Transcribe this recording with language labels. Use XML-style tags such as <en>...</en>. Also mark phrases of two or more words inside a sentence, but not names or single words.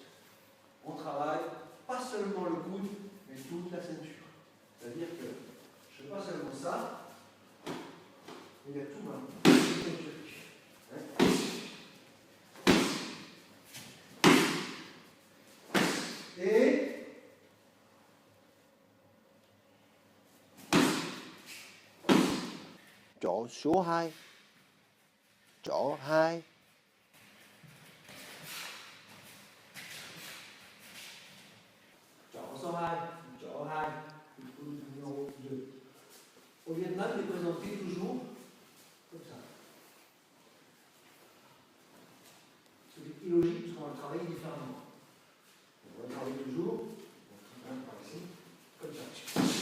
<fr>On travaille pas seulement le coude, mais toute la ceinture. C'est-à-dire que je ne fais pas seulement ça, mais il y a tout ma ceinture. Et</fr> <vi>Chỏ số 2. Chỏ 2. Chỏ số 2. Chỏ 2.</vi> <fr>Numéro 2. Au Vietnam, il est présenté toujours comme ça. C'est illogique parce qu'on va le travailler différemment. On va le travailler toujours, par ici, comme ça.</fr>